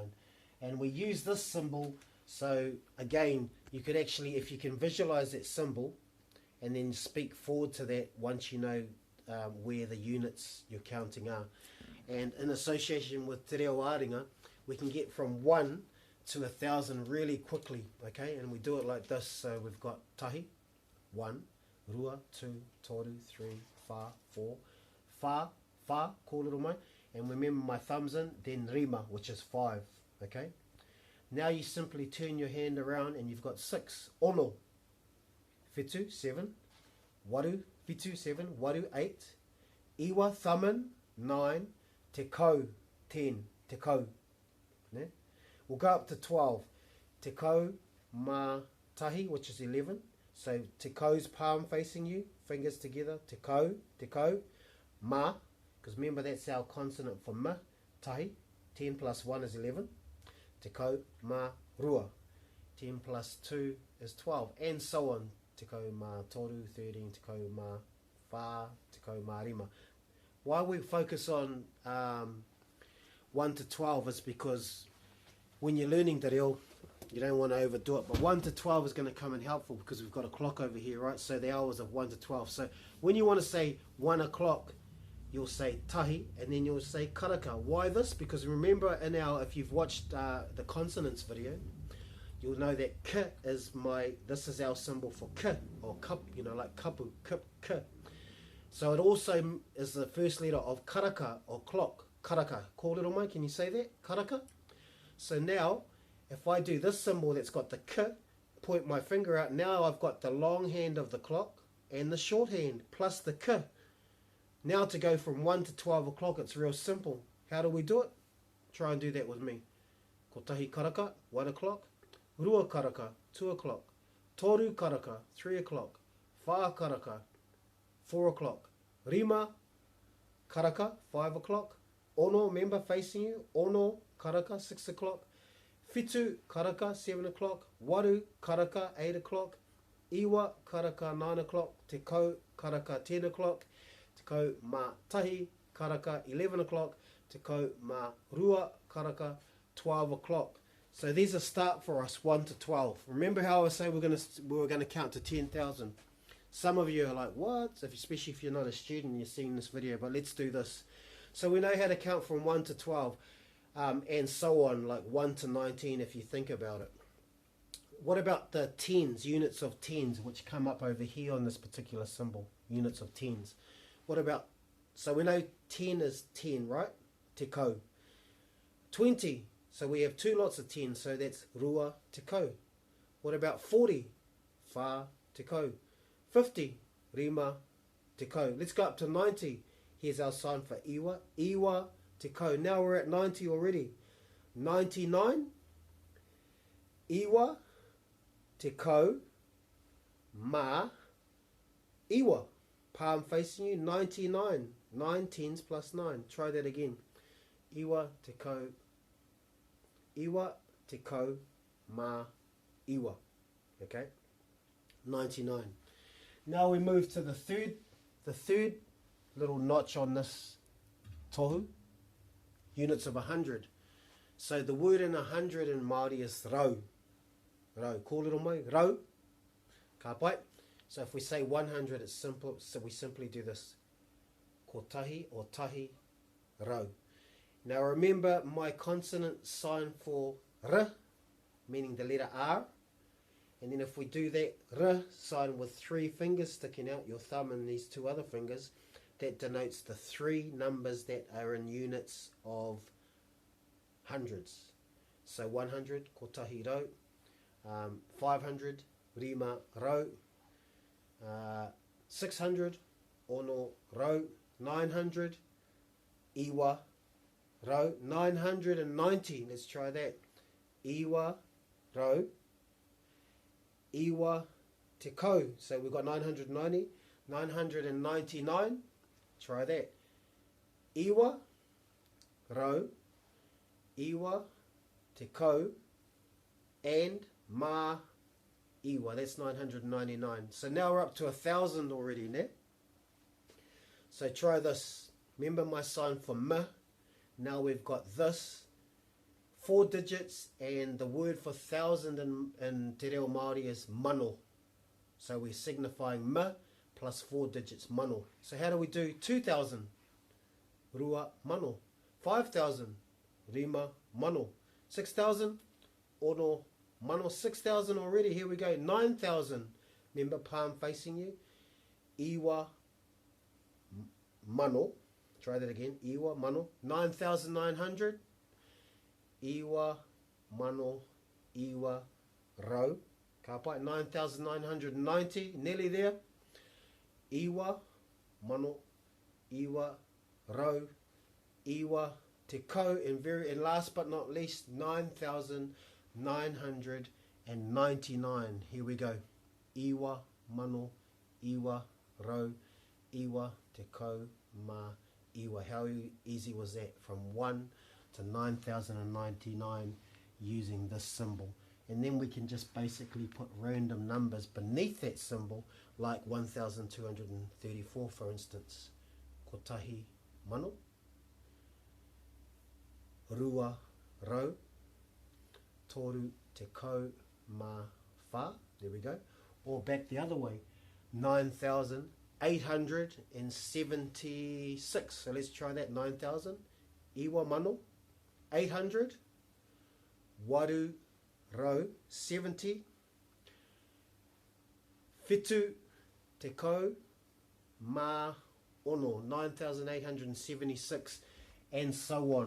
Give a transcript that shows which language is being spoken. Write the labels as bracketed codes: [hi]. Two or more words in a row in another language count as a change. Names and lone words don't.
[en] And we use this symbol, so again, you could actually, if you can visualize that symbol and then speak forward to that once you know where the units you're counting are. And in association with Te Reo Māori, we can get from 1 to 1,000 really quickly, okay? And we do it like this. So we've got [mi] tahi, 1, rua, 2, toru, 3, wha, 4, wha, kōrero mai. [en] And remember my thumbs in, then rima, which is 5, okay? Now you simply turn your hand around and you've got 6, [mi] ono, whitu, 7, waru, whitu, 7, waru, 8, iwa, thaman, 9, te kau, 10, te kau. [en] Ne? We'll go up to 12, [mi] te kau mā tahi, [en] which is 11. So [mi] te kau's [en] palm facing you, fingers together, [mi] te kau, mā, [en] because remember that's our consonant for [mi] ma, tahi, [en] 10 plus 1 is 11. [mi] Te kau mā rua, [en] 10 plus 2 is 12, and so on. [mi] Te kau mā toru, 13, te kau mā wha, te kau mā rima. [en] Why we focus on 1 to 12 is because when you're learning [mi] te reo, [en] you don't want to overdo it, but 1 to 12 is going to come in helpful because we've got a clock over here, right? So the hours of 1 to 12. So when you want to say 1 o'clock, you'll say tahi, and then you'll say karaka. Why this? Because remember in our, if you've watched the consonants video, you'll know that k is this is our symbol for k, or cup, you know, like kapu, kip, k. So it also is the first letter of karaka, or clock, karaka. [mi] Kōrero mai, [en] can you say that? Karaka? So now, if I do this symbol that's got the k, point my finger out, now I've got the long hand of the clock and the short hand plus the k. Now to go from 1 to 12 o'clock, it's real simple. How do we do it? Try and do that with me. [mi] Ko tahi karaka, [en] 1 o'clock. [mi] Rua karaka, 2 o'clock. Toru karaka, 3 o'clock. Wha karaka, 4 o'clock. Rima karaka, 5 o'clock. Ono, [en] remember facing you. [mi] Ono karaka, 6 o'clock. Whitu karaka, 7 o'clock. Waru karaka, 8 o'clock. Iwa karaka, 9 o'clock. Te kau karaka, 10 o'clock. Te kau mā tahi karaka, 11 o'clock. Te kau mā rua karaka, 12 o'clock. [en] So these are start for us, 1 to 12. Remember how I was saying we were going to count to 10,000. Some of you are like, what? Especially if you're not a student and you're seeing this video, but let's do this. So we know how to count from 1 to 12. And so on, like 1 to 19 if you think about it. What about the tens, units of tens, which come up over here on this particular symbol, units of tens? What about, so we know 10 is 10, right? [mi] Te kau. 20, [en] so we have 2 lots of 10, so that's [mi] rua te kau. [en] What about 40? [mi] Wha te kau. 50, rima te kau. [en] Let's go up to 90. Here's our sign for [mi] iwa, iwa te kau. [en] Now we're at 90 already. 99, [mi] iwa te kau mā iwa. [en] Palm facing you, 99. 9 tens plus 9. Try that again. [mi] Iwa te kau mā iwa. [en] Okay? 99. Now we move to the third little notch on this tohu. Units of 100. So the word in 100 in Māori is rau. [mi] Rau. Kōrero mai, rau. Ka pai. [en] So if we say 100, it's simple. So we simply do this. [mi] Ko tahi or tahi rau. [en] Now remember my consonant sign for r, meaning the letter R. And then if we do that r sign with 3 fingers sticking out, your thumb and these 2 other fingers, that denotes the 3 numbers that are in units of hundreds. So 100, [mi] ko tahi rau. 500, rima rau. 600, ono rau. 900, iwa rau. 990, [en] let's try that. [mi] Iwa rau. iwa te kau. [en] So we've got 990, 999. Try that. [mi] Iwa rau, iwa te kau, and mā iwa. [en] That's 999. So now we're up to 1,000 already, ne? So try this. Remember my sign for m. Now we've got this. 4 digits, and the word for 1,000 in Te Reo Māori is mano. So we're signifying m plus 4 digits, mano. So how do we do 2,000? [mi] Rua mano. 5,000? Rima mano. 6,000? Ono mano. [en] 6,000 already. Here we go. 9,000. Remember, palm facing you. [mi] Iwa mano. [en] Try that again. [mi] Iwa mano. 9,900. Iwa mano iwa rau. Ka pai. 9,990. [en] Nearly there. [mi] Iwa mano iwa rau. Iwa te kau. [en] And last but not least, 9,999. Here we go. [mi] Iwa mano iwa rau. Iwa te kau mā iwa. [en] How easy was that? From 1 to 9,099 using this symbol. And then we can just basically put random numbers beneath that symbol, like 1,234 for instance. [mi] Kotahi mano, rua rau, toru te kau mā whā. [en] There we go. Or back the other way, 9,876. So let's try that. 9,000. [mi] Iwa mano, 800. Waru rau, 70. Whitu te kau mā ono, 9,876, [en] and so on.